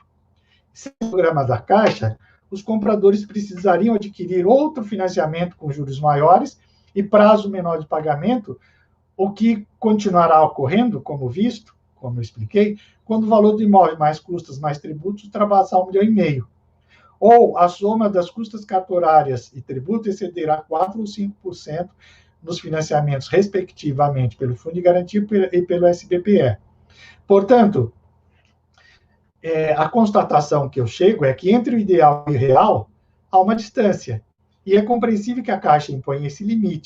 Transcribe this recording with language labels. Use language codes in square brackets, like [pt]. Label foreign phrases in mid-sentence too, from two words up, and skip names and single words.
[pt] Sem o programa da Caixa, os compradores precisariam adquirir outro financiamento com juros maiores e prazo menor de pagamento, o que continuará ocorrendo, como visto, como eu expliquei, quando o valor do imóvel mais custas mais tributos ultrapassar 1,5 milhão. Ou a soma das custas cartorárias e tributos excederá 4% ou 5% nos financiamentos, respectivamente, pelo Fundo de Garantia e pelo SBPE. Portanto, a constatação que eu chego é que entre o ideal e o real há uma distância. E é compreensível que a Caixa imponha esse limite.